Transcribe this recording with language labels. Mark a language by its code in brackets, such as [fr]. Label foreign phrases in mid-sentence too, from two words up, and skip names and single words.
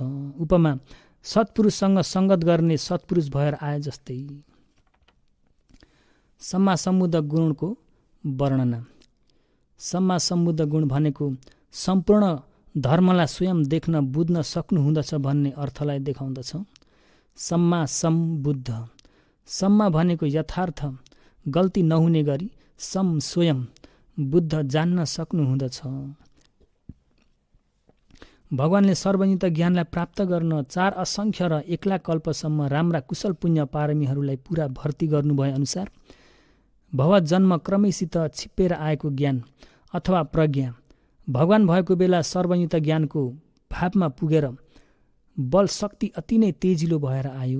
[ne] उपमा सत्पुरुषसँग सङ्गत गर्ने सत्पुरुष भएर आए जस्तै। [pi] सम्मा सम्बुद्ध [ne] गुणको वर्णना। [pi] सम्मा सम्बुद्ध [ne] गुण भनेको सम्पूर्ण धर्मलाई स्वयं देख्न बुझ्न सक्नुहुँदछ भन्ने अर्थलाई देखाउँदछ। [pi] सम्मा सम्बुद्ध, [ne] सम्मा भनेको यथार्थ, गल्ती नहुने गरी, सम स्वयं, बुद्ध जान्न सक्नुहुँदछ। भगवानले सर्वनित ज्ञानलाई प्राप्त गर्न 4 असङ्ख्य र 1 लाख कल्पसम्म राम्रा कुशल पुण्य पारमीहरूलाई पुरा भर्ती गर्नुभए अनुसार भव जन्म क्रमैसित छिप्पेर आएको ज्ञान अथवा प्रज्ञा भगवान भएको बेला सर्वनित ज्ञानको भावमा पुगेर बल शक्ति अति नै तेजिलो भएर आयो।